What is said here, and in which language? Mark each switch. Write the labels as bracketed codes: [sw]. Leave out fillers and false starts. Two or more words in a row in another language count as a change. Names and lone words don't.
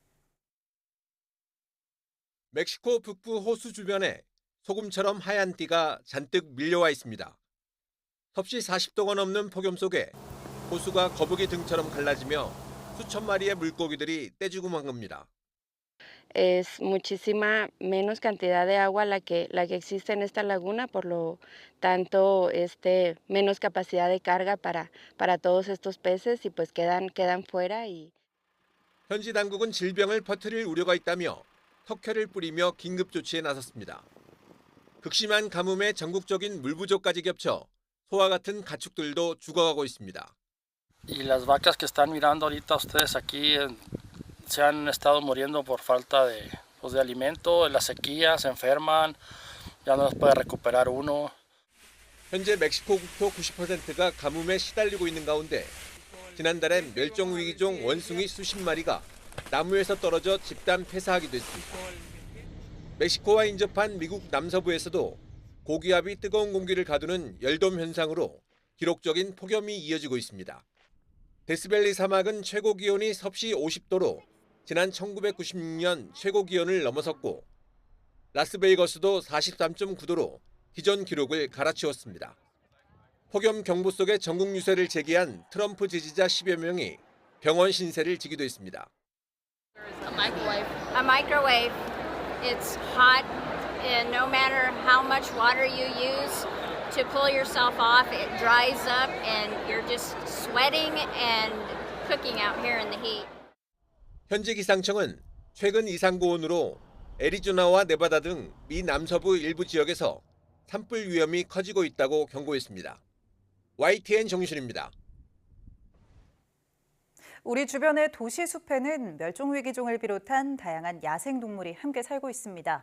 [ko] 멕시코 북부 호수 주변에 소금처럼 하얀 띠가 잔뜩 밀려와 있습니다. 섭씨 40도가 넘는 폭염 속에 호수가 거북이 등처럼 갈라지며 수천 마리의 물고기들이 떼죽음한 겁니다. [es] es muchísima menos cantidad de agua la que existe en esta laguna, por lo tanto, menos capacidad de carga para todos estos peces y pues quedan fuera y [ko] 현지 당국은 질병을 퍼뜨릴 우려가 있다며 턱혈을 뿌리며 긴급 조치에 나섰습니다. 극심한 가뭄에 전국적인 물 부족까지 겹쳐 소와 같은 가축들도 죽어가고 있습니다. [es] Y las vacas que están mirando ahorita ustedes aquí se han estado muriendo por falta de alimento, la sequía, se enferman, ya no los puede recuperar uno. [ko] 현재 멕시코 국토 90%가 가뭄에 시달리고 있는 가운데 지난달엔 멸종위기종 원숭이 수십 마리가 나무에서 떨어져 집단 폐사하기도 했습니다. 멕시코와 인접한 미국 남서부에서도 고기압이 뜨거운 공기를 가두는 열돔 현상으로 기록적인 폭염이 이어지고 있습니다. 데스밸리 사막은 최고 기온이 섭씨 50도로 지난 1996년 최고 기온을 넘어섰고 라스베이거스도 43.9도로 기존 기록을 갈아치웠습니다. 폭염 경보 속에 전국 유세를 제기한 트럼프 지지자 10여 명이 병원 신세를 지기도 했습니다. [en] A microwave. It's hot, and no matter how much water you use to pull yourself off, it dries up, and you're just sweating and cooking out here in the heat. [ko] 현지 기상청은 최근 이상 고온으로 애리조나와 네바다 등 미 남서부 일부 지역에서 산불 위험이 커지고 있다고 경고했습니다. YTN 정유실입니다. 우리 주변의 도시 숲에는 멸종위기종을 비롯한 다양한 야생동물이 함께 살고 있습니다.